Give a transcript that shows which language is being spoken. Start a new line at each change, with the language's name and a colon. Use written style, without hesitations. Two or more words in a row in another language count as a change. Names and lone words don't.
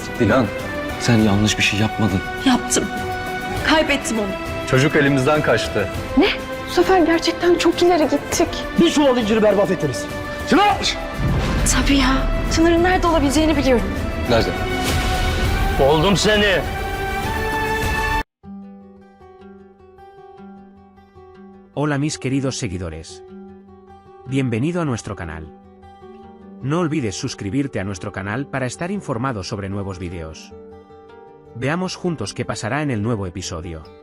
Turkish: Dilan, sen yanlış bir şey yapmadın. Yaptım. Kaybettim onu. Çocuk elimizden kaçtı. Ne? Bu sefer gerçekten çok ileri gittik. Bir çuval inciri berbat ettiniz. Çınar! Tabii ya. Çınar'ın nerede olabileceğini biliyorum. Nerede? Buldum seni.
Spanish: Hola mis queridos seguidores. Bienvenido a nuestro canal. No olvides suscribirte a nuestro canal para estar informado sobre nuevos videos. Veamos juntos qué pasará en el nuevo episodio.